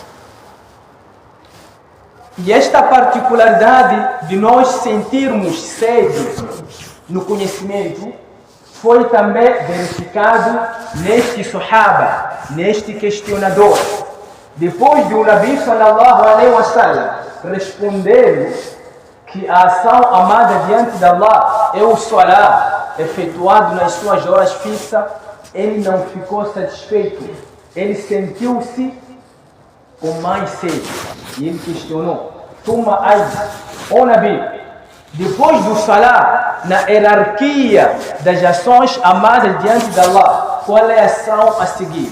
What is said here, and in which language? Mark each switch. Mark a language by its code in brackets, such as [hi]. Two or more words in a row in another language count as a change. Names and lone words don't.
[pt] E esta particularidade de nós sentirmos sede no conhecimento foi também verificado neste Sahaba, neste questionador. Depois de o [ar] النبي صلى الله عليه وسلم [pt] responder que a ação amada diante de Allah é o salat, efetuado nas suas horas fixas, ele não ficou satisfeito. Ele sentiu-se com mais sede. E ele questionou: [ar] ثم أي, [pt] ó Nabi, depois do salat, na hierarquia das ações amadas diante de Allah, qual é a ação a seguir?